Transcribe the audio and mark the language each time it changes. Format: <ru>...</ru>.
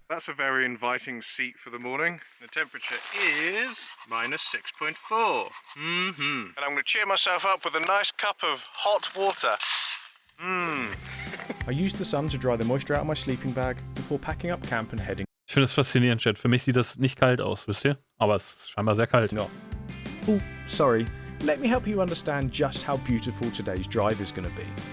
<en>That's a very inviting seat for the morning. The temperature is -6.4. And I'm going to cheer myself up with a nice cup of hot water. I used the sun to dry the moisture out of my sleeping bag before packing up camp and heading.</en> <de>Ich finde es faszinierend, Chat. Für mich sieht das nicht kalt aus, wisst ihr? Aber es ist scheinbar sehr kalt.</de> <en>No. Oh, sorry. Let me help you understand just how beautiful today's drive is going to be.</en>